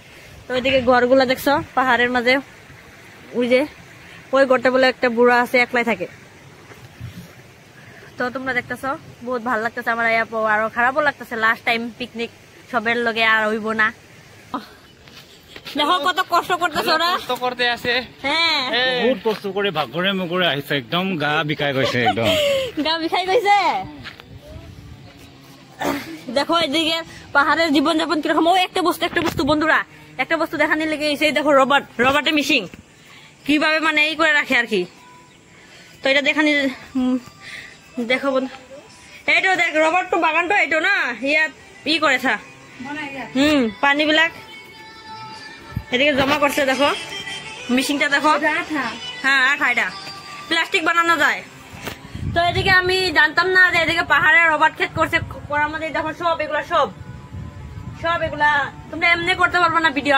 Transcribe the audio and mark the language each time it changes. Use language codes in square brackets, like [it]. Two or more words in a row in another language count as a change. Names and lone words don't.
[bn] তো ওইদিকে ঘরগুলো দেখছো পাহাড়ের মাঝে, ওই যে ওই ঘরটা বলে একটা বুড়া আছে একলাই থাকে। তো তোমরা দেখতেছো বহুত ভালো লাগতেছে আমার, আরো খারাপও লাগতেছে [en] last time [bn] পিকনিক সবের লগে আর হইব না। দেখো কত কষ্ট করতেছে ওরা, কষ্ট করতে আছে। হ্যাঁ বহুত কষ্ট করে [as] ভাগরে মুগরে আহিছে, একদম গা বিকাই গৈছে, একদম গা বিখাই গৈছে। [bn] দেখো এদিকে পাহাড়ের জীবনযাপন কিরকম। ও একটা বস্তু বন্ধুরা, একটা বস্তু দেখানি লেগে গেছে। দেখো রবার্টে মিশিং কিভাবে মানে এই করে রাখে আর কি। তো এটা দেখানি দেখো বন্ধু, [as] এইটো দেখ রবার্ট বাগানটো এইটো না ইয়াত ই করেছা পানি বিলাক [bn] এদিকে জমা করছে। দেখো মিশিংটা দেখো, হ্যাঁ আঠা, এটা প্লাস্টিক বানানো যায়। তো এদিকে আমি জানতাম না যে এদিকে পাহাড়ে রবার্ট ক্ষেত করছে করার মধ্যে। দেখো সব এগুলা সব এগুলা তোমরা এমনি করতে পারবো না ভিডিও।